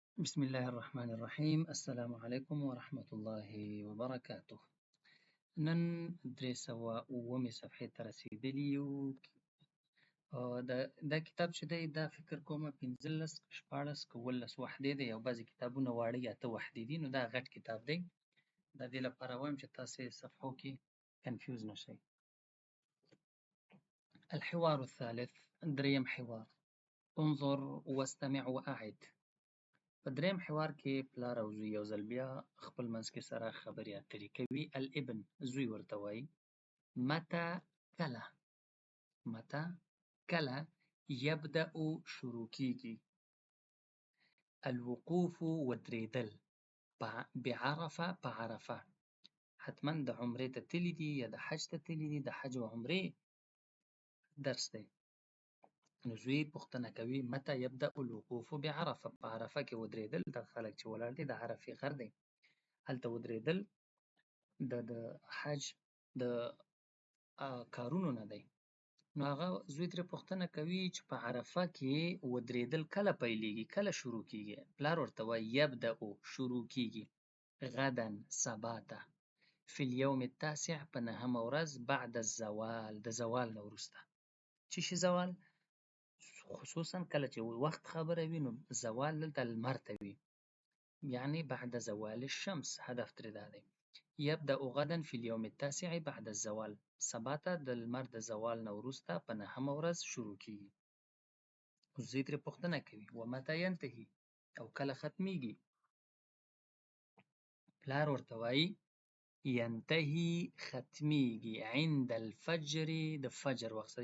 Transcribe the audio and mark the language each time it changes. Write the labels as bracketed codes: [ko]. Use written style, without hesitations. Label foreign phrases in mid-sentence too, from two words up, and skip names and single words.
[ar] بسم الله الرحمن الرحیم. السلام علیکم ورحمة الله وبرکاته. [ps] نن 309 صفحې ته رسیدلی یو. دا کتاب چې دی دا فکر کوم 15 14 که 17 وحدې دی، او بعضې کتابونه واړه 8 وحدې دي. نو دا غټ کتاب دی. د دې لپاره وایم چې تاسې صفحو کې کنفیوز نه شئ. [ar] الحوار الثالث، [ps] دریم حوار. [ar] انظر واستمع واعد. [ps] په دریم حوار کې پلار او زوی یو ځل بیا خپل منځ کې سره خبرې اترې کوي. الابن، زوی ورته وایي متى کله، متى کله، یبدأ شروع کیږي، الوقوف ودرېدل، بعرفه په عرفه. حتما د عمرې ته تللي دي یا د حج ته تللي دي. د حج او عمرې درس دی. نو زوی پوښتنه کوي [ar] متى یبدأ الوقوف بعرفه. [ps] په عرفه کې ودرېدل، د خلک چې ولاړ دي د عرفې غر دی، هلته ودرېدل د حج د کارونو نه دی. نو هغه زوی ترې پوښتنه کوي چې په عرفه کې ودرېدل کله پیلېږي، کله شروع کیږي. پلار ورته وایي یبدأ، شروع کیږي، غدا، سبا ته، [ar] فی اليوم التاسع، [ps] په 9مه ورځ، [ar] بعد الزوال، [ps] د زوال نه وروسته. څه شي زوال؟ خصوصا کله چې وخت خبره وي نو زوال دلته لمر ته وي، یعنی [ar] بعد زوال الشمس. [ps] هدف ترې دا دی. [ar] یبدأ غدا فی اليوم التاسع بعد الزوال، [ps] سبا ته د لمر د زوال نه وروسته په 9مه ورځ شروع کیږي. زوی ترې پوښتنه کوي [ar] ومتى ینتهي، [ps] او کله ختمیږي. پلار ورته وایي ینتهي، ختمیږي، [ar] عند الفجر، [ps] د فجر وخت سره.